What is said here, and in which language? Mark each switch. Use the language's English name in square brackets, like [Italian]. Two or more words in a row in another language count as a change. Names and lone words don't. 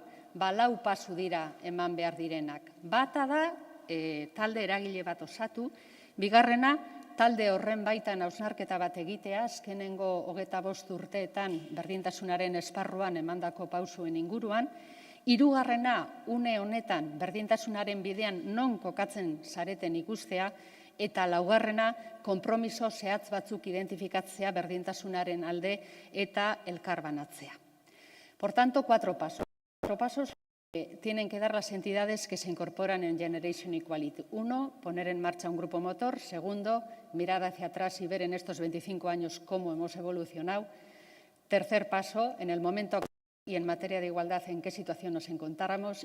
[Basque] Lau pasu dira eman behar direnak. Bata da talde eragile bat osatu, bigarrena talde horren baitan hausnarketa bat egitea, azkenengo 25 urteetan berdintasunaren esparruan emandako pausuen inguruan, hirugarrena une honetan berdintasunaren bidean non kokatzen zareten ikustea, eta laugarrena konpromiso zehatz batzuk identifikatzea berdintasunaren alde eta elkarbanatzea. [Spanish] Por tanto, 4 pasos. 4 pasos que tienen que dar las entidades que se incorporan en Generation Equality. 1, poner en marcha un grupo motor. 2, mirar hacia atrás y ver en estos 25 años cómo hemos evolucionado. 3 paso, en el momento y en materia de igualdad en qué situación nos encontráramos.